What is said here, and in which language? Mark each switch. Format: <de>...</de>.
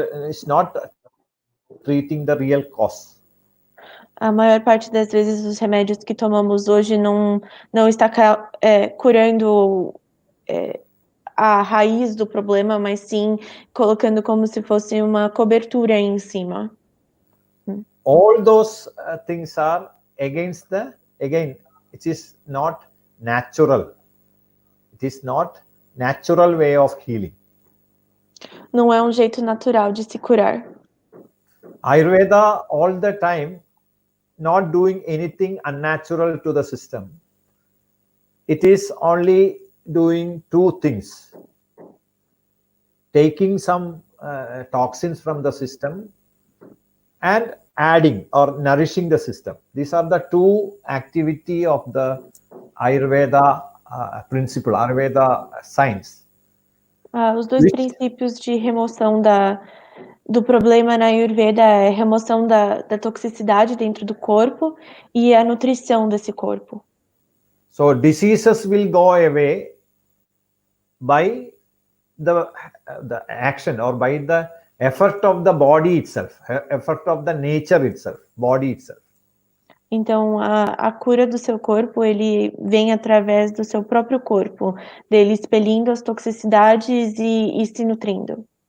<en>it's not treating the real cause.</en> <pt>A maior parte das vezes os remédios que tomamos hoje não está curando a raiz do problema, mas sim colocando como se fosse uma cobertura em cima.</pt> <en>All those things are against again, it is not natural. It is not natural way of healing.</en> <pt>Não é um jeito natural de se curar.</pt> <en>Ayurveda all the time not doing anything unnatural to the system. It is only doing two things: taking some toxins from the system and adding or nourishing the system. These are the two activity of the Ayurveda principle, Ayurveda science.</en> <pt>Os dois princípios de remoção do problema na Ayurveda é a remoção da toxicidade dentro do corpo e a nutrição desse corpo.</pt> <en>So diseases will go away by the action or by the effort of the body itself, effort of the nature itself, body itself.</en> <pt>Então, a cura do seu corpo, ele vem através do seu próprio corpo, dele expelindo as toxicidades e se nutrindo.</pt>